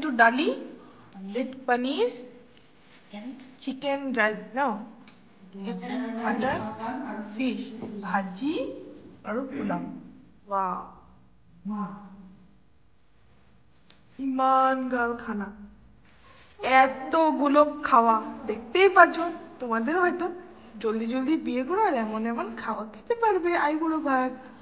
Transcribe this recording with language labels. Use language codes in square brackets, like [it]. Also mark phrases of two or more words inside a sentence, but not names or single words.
[as] এইটো দালি, পনীৰ, চিকেন ড্ৰাই ন, মাটন, ফিছ, ভাজি আৰু পোলাও। [bn] ওয়াও, ইমান গাল খানা, এতগুলো খাওয়া দেখতেই পাচ্ছ। তোমাদের হয়তো জলদি জলদি বিয়ে করো আর এমন এমন খাওয়া খেতে পারবে আইবুড়ো ভাত।